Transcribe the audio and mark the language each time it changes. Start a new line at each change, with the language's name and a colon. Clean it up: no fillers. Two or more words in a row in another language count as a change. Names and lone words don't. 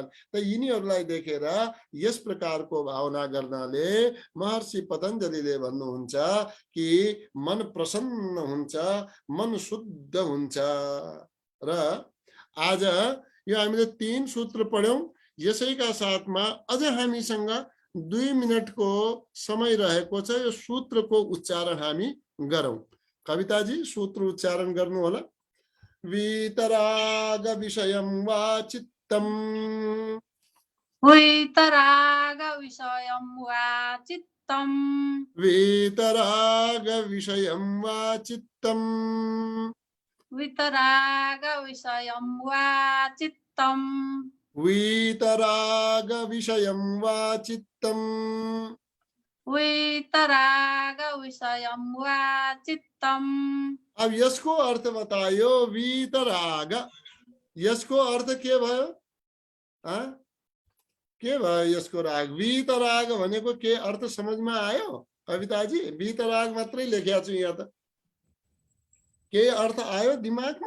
Nepali: त यिनीहरूलाई देखेर यस प्रकारको भावना गर्नाले महर्षि पतञ्जलिले भन्नुहुन्छ कि मन प्रसन्न हुन्छ, मन शुद्ध हुन्छ। र आज यो हामीले 3 सूत्र पढ्यौं। यसैका साथमा अझ हामीसँग 2 मिनटको समय रहेको छ। यो सूत्रको उच्चारण हामी गरौं। कविताजी सूत्र उच्चारण गर्नु होला।
Sanskrit: वीतराग विषयं वा चित्तम्, वीतराग विषयं वा चित्तम्, वीतराग विषयं वा चित्तम्, वीतराग विषयं वा चित्तम्, वीतराग विषयं वा चित्तम्, वीतराग विषयं वा चित्तम्।
Nepali: अब यसको अर्थ बतायो वीतराग। यसको अर्थ के भयो? के भयो यसको राग? वीतराग भनेको के अर्थ समझमा आयो कविताजी? वीतराग मात्रै लेखेको छु यहाँ त, के अर्थ आयो दिमागमा?